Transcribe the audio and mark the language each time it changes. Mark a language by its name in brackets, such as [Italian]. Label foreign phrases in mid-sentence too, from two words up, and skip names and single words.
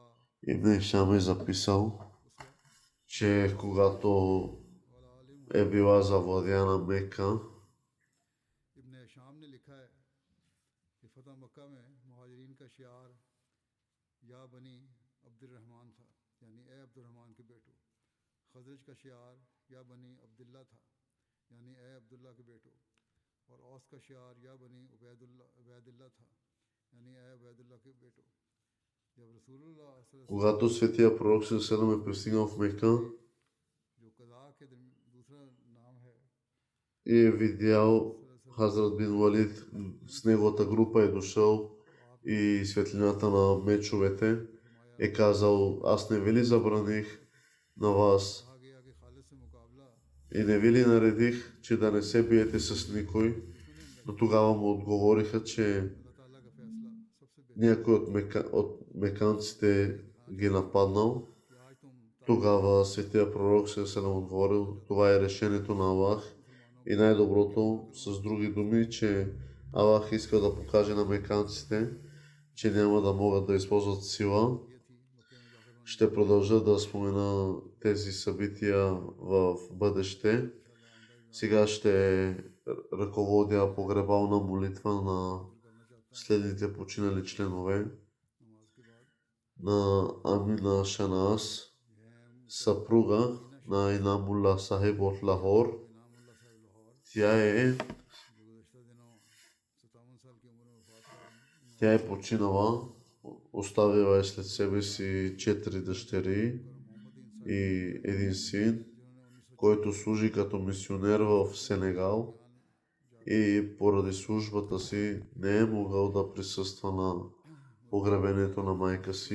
[Bulgarian] Ибн Хишам е записал, че когато [Urdu] والا عالم [Bulgarian] е била завладяна Мека, [Urdu] ابن شام نے لکھا ہے کہ فتح مکہ میں مہاجرین کا شعار [Arabic] يا بني عبد الرحمن [Urdu] تھا یعنی اے عبدالرحمن کے بیٹو خزرج کا شعار [Arabic] يا بني عبد الله [Urdu] تھا یعنی اے عبداللہ کے بیٹو اور اوس کا شعار [Arabic] يا بني عبيد الله [Urdu] تھا یعنی اے عبیداللہ کے بیٹو جب رسول اللہ [Arabic] صلى الله عليه [Bulgarian] когато светия пророк Селем е пристигнал в Мека [Urdu] وسلم جو قضا کے دوسرا نام ہے [Bulgarian] и е видял Хазрат бин Валид с неговата група е дошъл и светлината на мечовете, е казал: аз не ви ли забраних на вас [Urdu] کہا گیا کہ خالد سے مقابلہ [Bulgarian] и не ви ли наредих, че да не се биете с никой? Но тогава му отговориха, че [Urdu] اللہ تعالیٰ کا فیصلہ سب سے بہتر [Bulgarian] някой от меканците ги нападнал. [Urdu] کہ آج تم [Bulgarian] Тогава светия пророк се нам отговорил: това е решението на Аллах и най-доброто, с други думи, че Аллах иска да покаже на меканците, че няма да могат да използват сила. [Urdu] یہ تھی مکے میں داخل ہونے [Bulgarian] Ще продължа да спомена тези събития в бъдеще. Сега ще ръководя погребална молитва на следните починали членове: [Urdu] نماز کے بعد [Bulgarian] на Амина Шанас, съпруга на Инамулла Сахиб от Лахор. [Urdu] انعام اللہ صاحب لاہور [Bulgarian] Тя е, [Urdu] جو گزشتہ دنوں 57 سال کی عمر میں وفات کر [Bulgarian] тя е починала, оставила е след себе си 4 дъщери [Urdu] محمد انسان [Bulgarian] и един син, [Urdu] جنہوں نے 1900 [Bulgarian] който служи като мисионер в Сенегал и поради службата си не е могъл да присъства на погребението на майка си.